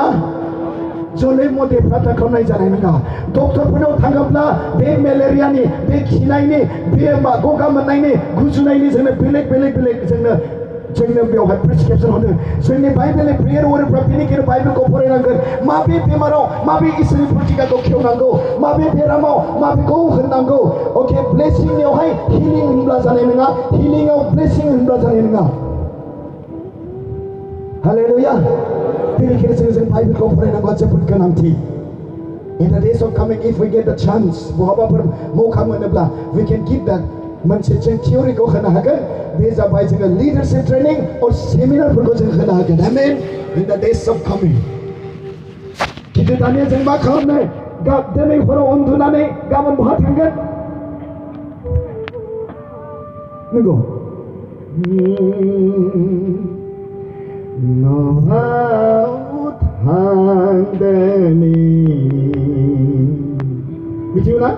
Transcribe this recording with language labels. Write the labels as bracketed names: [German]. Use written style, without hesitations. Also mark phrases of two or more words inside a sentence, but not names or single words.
[Bodo] जले मदे प्रार्थना खालामनाय जानाय नङा डक्टरफोरनाव थाङोब्ला बे मेलेरियानि बे खिनायनि बे गगा मोननायनि गुजुनायनि जोंनो बेलेग जोंनो बेवहाय प्रेसक्रिपसन होनो जोंनि बाइबेलनि प्रेयार वरियरफ्रा बेनिखायनो बाइबेलखौ फरायनांगोन माबे बेमाराव माबे इसोरनि प्रतिकाखौ खेवनांगौ माबे बेरामाव माबेखौ होननांगौ अके ब्लेसिंनियावहाय हिलिं होनब्ला जानाय नङा हिलिंआव ब्लेसिं होनब्ला जानाय नङा Haleluya. Beनिखायनो जों बाइबेलखौ फरायनांगौआ जोबोद गोनांथि. [English] In the days of coming, if we get the chance, [Bodo] बहाबाफोर मौका मोनोब्ला, [English] we can give that [Bodo] मोनसे जों थियरिखौ होनो हागोन. बे जाबाय जोङो [English] leadership training or [Bodo] सेमिनारफोरखौ जों होनो हागोन. Amen. [English] In the days of coming. [Bodo] खिन्थु दानिया जों मा खालामनो? दिनै हराव उन्दुनानै गाबोन बहा थांगोन? नंगौ. न'आव थांदोनि मिथिगौ ना?